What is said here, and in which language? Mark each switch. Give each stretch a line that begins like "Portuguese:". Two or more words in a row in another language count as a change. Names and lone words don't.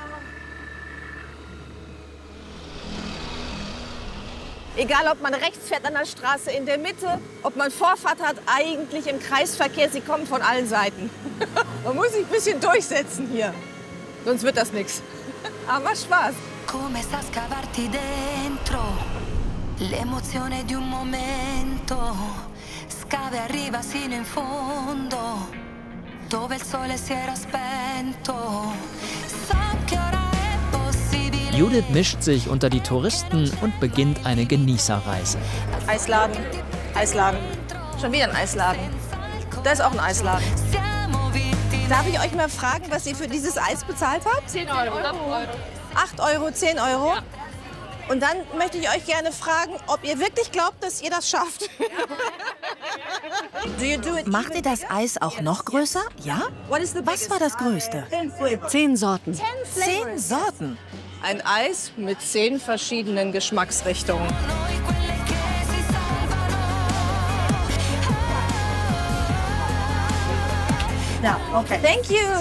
German: Egal, ob man rechts fährt an der Straße, in der Mitte, ob man Vorfahrt hat, eigentlich im Kreisverkehr, sie kommen von allen Seiten. Man muss sich ein bisschen durchsetzen hier, sonst wird das nichts. Aber macht Spaß.
Italian: Come sta scavarti dentro l'emozione di un momento, scava e arriva sino in fondo, dove il sole si era spento. So che ora è possibile.
German: Judith mischt sich unter die Touristen und beginnt eine Genießerreise. Eisladen, Eisladen, schon wieder ein Eisladen. Da ist auch ein Eisladen. Darf ich euch mal fragen, was ihr für dieses Eis bezahlt habt? 10 Euro. 8 Euro, 10 Euro? Ja. Und dann möchte ich euch gerne fragen, ob ihr wirklich glaubt, dass ihr das schafft. Macht ihr das Eis auch noch größer? Ja? Was war das Größte? 10 Sorten. 10 Sorten? Ein Eis mit 10 verschiedenen Geschmacksrichtungen. Ja,
English: okay. Thank you.